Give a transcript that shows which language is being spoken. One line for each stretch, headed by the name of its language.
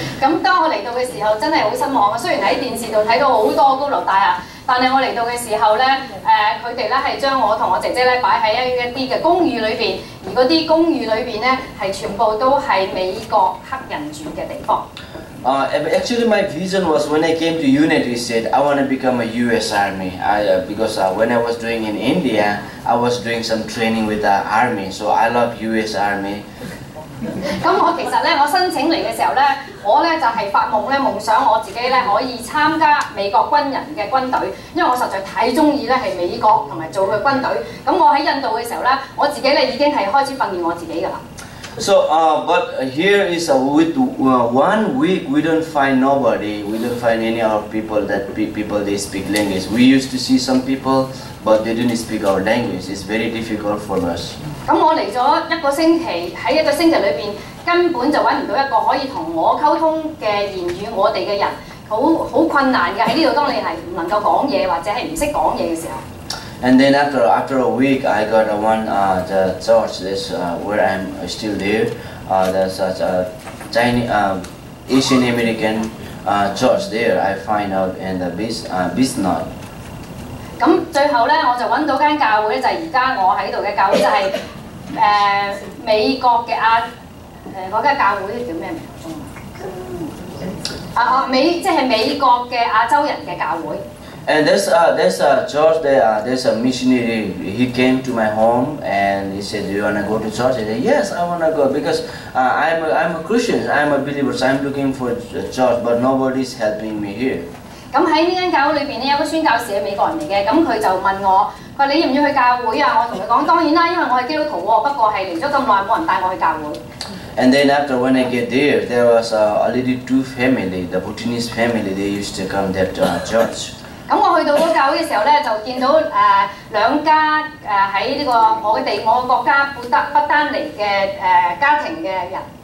Cantonese: 咁當我嚟到嘅時候，真係好失望啊！雖然喺電視度睇到好多高樓大廈，但係我嚟到嘅時候咧，佢哋咧係將我同我姐姐咧擺喺一啲嘅公寓裏邊，而嗰啲公寓裏邊咧係全部都係美國黑人住嘅地方。
English: Actually, my vision was when I came to United States, I want to become a U.S. Army. Because when I was doing in India, I was doing some training with the Army, so I love U.S. Army.
Cantonese: 咁我其實咧，我申請嚟嘅時候咧，我咧就係發夢咧，夢想我自己咧可以參加美國軍人嘅軍隊，因為我實在太中意咧係美國同埋做佢軍隊。咁我喺印度嘅時候咧，我自己咧已經係開始訓練我自己㗎啦。
English: So, but here is with 1 week we don't find nobody. We don't find any other people people they speak language. We used to see some people, but they didn't speak our language. It's very difficult for us.
Cantonese: 咁我嚟咗一個星期，喺一個星期裏邊根本就揾唔到一個可以同我溝通嘅言語，我哋嘅人好困難嘅喺呢度。當你係唔能夠講嘢或者係唔識講嘢嘅時候。
English: And then after a week, I got the church. That's where I'm still there. There's such a Chinese, Asian American church there. I find out in the Bisnod.
Cantonese: 咁最後咧，我就揾到間教會咧，就係而家我喺度嘅教會，就係美國嘅嗰間教會叫咩名？即係美國嘅亞洲人嘅教會。
English: And there's a church there. There's a missionary. He came to my home and he said, "Do you wanna go to church?" I said, "Yes, I wanna go because I'm a Christian. I'm a believer. So I'm looking for a church, but nobody's helping me here."
Cantonese: 咁喺呢間教會裏邊咧，有個宣教士係美國人嚟嘅，咁佢就問我，佢話你要唔要去教會啊？我同佢講當然啦，因為我係基督徒喎，不過係嚟咗咁耐冇人帶我去教會。
English: And then after when I get there was already 2 family, the Bhutanese family. They used to come that church.
Cantonese: 咁我去到嗰教會嘅時候咧，就見到兩家喺呢個我嘅國家不丹尼嘅家庭嘅人。